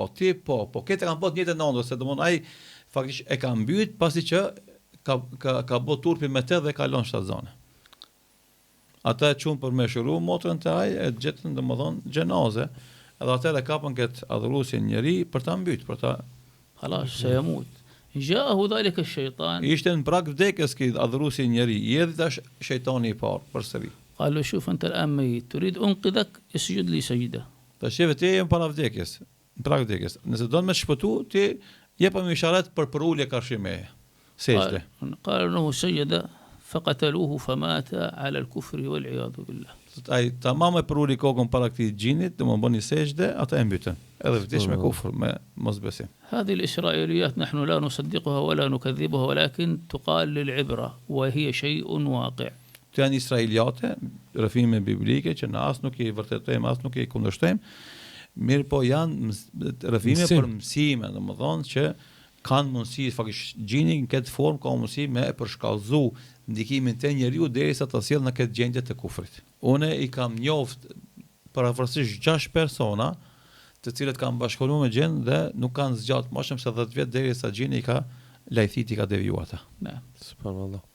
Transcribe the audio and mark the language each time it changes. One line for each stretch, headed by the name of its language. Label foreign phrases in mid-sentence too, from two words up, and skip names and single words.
Albanian: Ti po këtë kanë pa të njëjtën ëndër, se domthon ai faktikisht e ka mbyt pasi që ka bë turpi me të dhe kalon 7 zone. Ata e çun për me shëru motrën te ai, e gjetën domthon xhenaze, edhe atë e kapën këtë adhuruesin njeri për ta mbyt, për ta
Arabic: خلاص سيموت. جاءه ذلك الشيطان.
Albanian: Ishte në prag vdekjes ky adhuruesi njeri, I erdhi tash shejtani I parë përsëri.
Arabic: قال له شوف أنت الآن ميت تريد أنقذك اسجد لي سجدة.
Albanian: Tash ti je para vdekjes, në prag vdekjes. Nëse do të më shpëtu, ti jepëm isharet për ulje karshime. Sejdë.
Arabic: قال أنه سجد فقتلوه فمات على الكفر والعياذ بالله.
Albanian: Ai tamam e përuli kokën para këtij gjinit, do më bëni sejdë, ata e mbytën. Edhe vdiq me kufër, me mosbesim.
Arabic: هذه الإسرائيليات نحن لا نصدقها ولا نكذبها ولكن تقال للعبرة وهي شيء واقع.
Albanian: Të janë israeliate, rrëfime biblike që në as nuk I vërtetojmë, as nuk I kundërshtojmë, mirë po janë rrëfime për mësime, domethënë që kanë mundësi, faktikisht gjini në këtë formë ka mundësi me e përshkallëzu ndikimin të njeriu derisa të sjellë në këtë gjendje të kufrit. Unë I kam njoft parafrasisht 6 persona të cilët kanë bashkëpunuar me gjin dhe nuk kanë zgjatë më shumë se 10 vjet derisa gjini I ka lajthiti, ka devijuar ata.
Arabic: نعم. Subhanallah.